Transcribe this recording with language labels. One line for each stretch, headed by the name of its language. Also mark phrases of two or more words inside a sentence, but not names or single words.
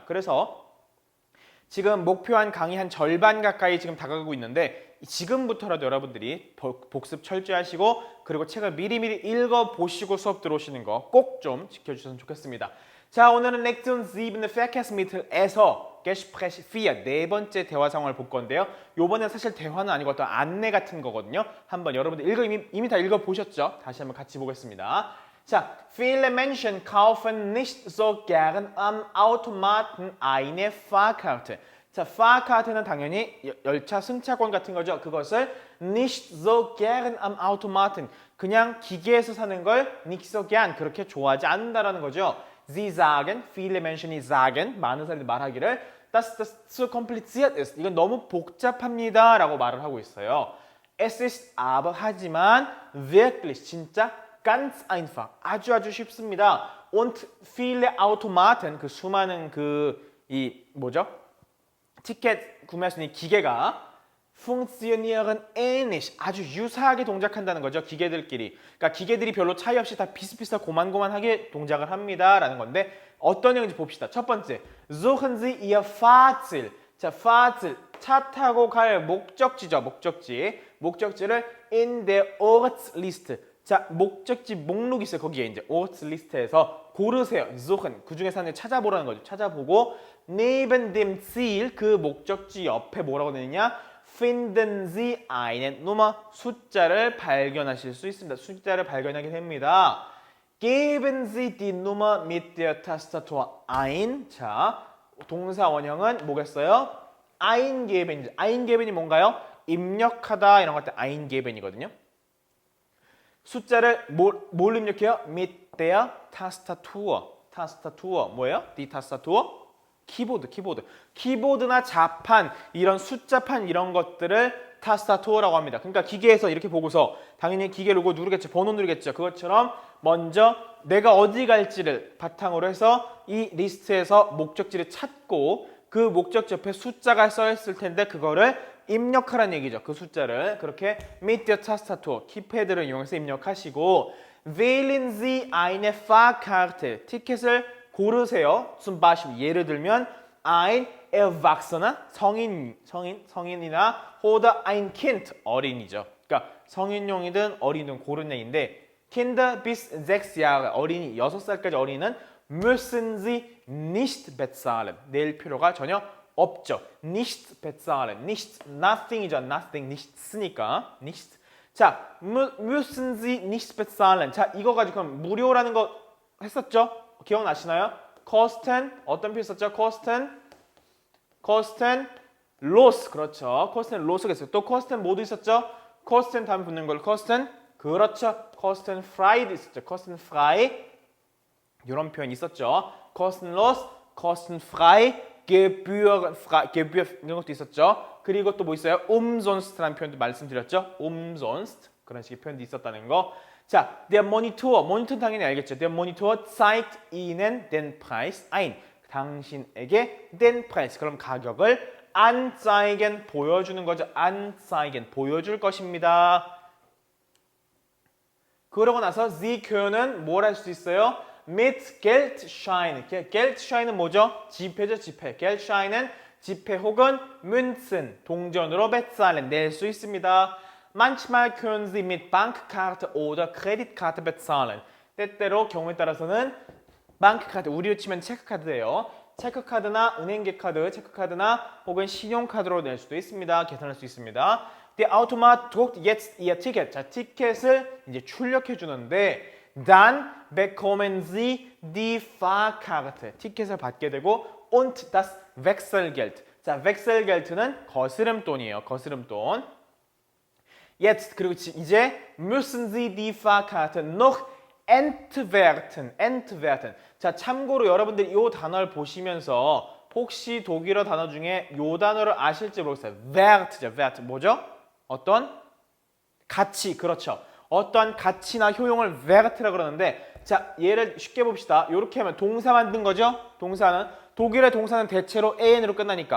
Korean: 그래서 지금 목표한 강의 한 절반 가까이 지금 다가가고 있는데 지금부터라도 여러분들이 복습 철저히 하시고 그리고 책을 미리미리 읽어보시고 수업 들어오시는 거 꼭 좀 지켜주셨으면 좋겠습니다. 자, 오늘은 Lektion 7 Verkehrsmittel에서 Gespräch 4 네 번째 대화 상황을 볼 건데요. 요번엔 사실 대화는 아니고 어떤 안내 같은 거거든요. 한번 여러분들 이미 다 읽어보셨죠? 다시 한번 같이 보겠습니다. 자,
German: viele Menschen kaufen nicht so gern am Automaten eine Fahrkarte.
Korean: 자, Fahrkarte는 당연히 열차 승차권 같은 거죠.
German: 그것을 nicht so gern am Automaten.
Korean: 그냥 기계에서 사는 걸
German: nicht so gern
Korean: 그렇게 좋아하지 않는다라는 거죠.
German: Sie sagen, viele Menschen sagen,
Korean: 많은 사람들이 말하기를
German: dass das zu kompliziert ist.
Korean: 이건 너무 복잡합니다 라고 말을 하고 있어요.
German: Es ist aber 하지만 wirklich 진짜 ganz einfach
Korean: 아주 쉽습니다.
German: Und viele Automaten
Korean: 그 수많은 티켓 구매할 수 있는 기계가
German: funktionieren ähnlich
Korean: 아주 유사하게 동작한다는 거죠. 기계들끼리. 그러니까 기계들이 별로 차이 없이 다 비슷비슷하고 고만고만하게 동작을 합니다라는 건데 어떤 내용인지 봅시다. 첫 번째,
German: suchen Sie Ihr Fahrziel.
Korean: 자, Fahrziel 차 타고 갈 목적지죠.
German: 목적지를 in der Ortsliste.
Korean: 자, 목적지 목록이 있어요. 거기에 이제 Ortsliste에서 고르세요. suchen 그 중에서 하나 찾아보라는 거죠. 찾아보고
German: neben dem Ziel
Korean: 그 목적지 옆에 뭐라고 되느냐?
German: finden Sie eine Nummer
Korean: 숫자를 발견하실 수 있습니다. 숫자를 발견하게 됩니다.
German: Geben Sie die Nummer mit der Tastatur ein.
Korean: 자, 동사 원형은 뭐겠어요? eingeben이죠. eingeben이 뭔가요? 입력하다 이런 것 때 eingeben이거든요. 숫자를 뭘 입력해요?
German: mit der Tastatur. Tastatur 뭐예요? die Tastatur?
Korean: 키보드나 자판, 이런 숫자판 이런 것들을 타스타투어라고 합니다. 그러니까 기계에서 이렇게 보고서 당연히 기계를 누르겠죠. 번호 누르겠죠. 그것처럼 먼저 내가 어디 갈지를 바탕으로 해서 이 리스트에서 목적지를 찾고 그 목적지 옆에 숫자가 써있을 텐데 그거를 입력하라는 얘기죠. 그 숫자를 그렇게
German: mit der Tastatur
Korean: 키패드를 이용해서 입력하시고
German: wählen Sie eine Fahrkarte
Korean: 티켓을 고르세요.
German: zum Beispiel
Korean: 예를 들면
German: ein Erwachsener 성인이나 oder ein Kind 어린이죠.
Korean: 그러니까 성인용이든 어린이든 고른 얘기인데
German: Kinder bis 6Jahre
Korean: 어린이 6살까지 어린이는
German: müssen Sie nicht bezahlen
Korean: 낼 필요가 전혀 없죠.
German: nicht bezahlen nicht
English: nothing이죠. nothing
German: nicht쓰니까 nicht 자 müssen Sie nicht bezahlen
Korean: 자 이거 가지고 그럼 무료라는 거 했었죠? 기억나시나요? kosten 어떤 표 있었죠?
German: kosten los 그렇죠. kosten los가 있어요.
Korean: 또 kosten 뭐도 있었죠? kosten 다음에 붙는 걸 kosten 그렇죠.
German: kosten frei도 있었죠. kosten frei
Korean: 이런 표현 있었죠.
German: kostenlos, kostenfrei, gebühr
Korean: 이런 것도 있었죠. 그리고 또 뭐 있어요? umsonst라는 표현도 말씀드렸죠. umsonst 그런 식의 표현도 있었다는 거. 자, der 모니터는 당연히 알겠죠.
German: der Monitor zeigt Ihnen den Preis ein.
Korean: 당신에게
German: den Preis.
Korean: 그럼 가격을 anzeigen 보여주는 거죠. anzeigen 보여줄 것입니다. 그러고 나서
German: Sie können
Korean: 뭘 할 수 있어요?
German: mit Geldschein.
Korean: Geldschein은 뭐죠? 지폐죠, 지폐. Geldschein은 지폐 혹은 Münzen, 동전으로 bezahlen 낼 수 있습니다.
German: Manchmal können Sie mit Bankkarte oder Kreditkarte bezahlen.
Korean: 때때로 경우에 따라서는 bankkarte, 우리로 치면 체크카드예요. 체크카드나 은행계 카드, 체크카드나 혹은 신용카드로 낼 수도 있습니다. 계산할 수 있습니다.
German: Der Automat druckt jetzt Ihr Ticket.
Korean: 자, 티켓을 이제 출력해 주는데
German: dann bekommen Sie die Fahrkarte.
Korean: 티켓을 받게 되고
German: und das Wechselgeld.
Korean: 자, Wechselgeld는 거스름돈이에요. 거스름돈.
German: Jetzt
Korean: 그리고 이제
German: müssen Sie die Fahrkarte noch entwerten. entwerten.
Korean: 자, 참고로 여러분들이 이 단어를 보시면서 혹시 독일어 단어 중에 이 단어를 아실지 모르겠어요. wert죠. wert 뭐죠? 어떤 가치. 그렇죠. 어떠한 가치나 효용을 wert라고 그러는데 자, 얘를 쉽게 봅시다. 이렇게 하면 동사 만든 거죠? 동사는 독일의 동사는 대체로 an으로 끝나니까.